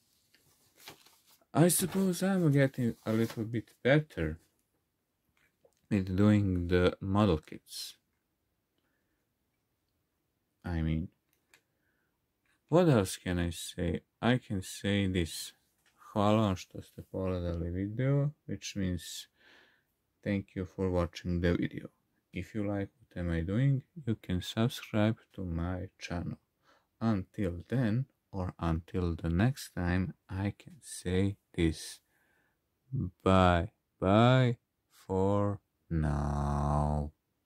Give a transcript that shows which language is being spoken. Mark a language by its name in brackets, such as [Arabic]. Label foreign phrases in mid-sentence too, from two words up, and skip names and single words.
[English] I suppose I'm getting a little bit better with doing the model kits. I mean, what else can I say? I can say this. [Bosnian] Hvala vam što ste pogledali video, [English] which means thank you for watching the video. If you like what am I doing, you can subscribe to my channel. Until then, or until the next time, I can say this. Bye for now.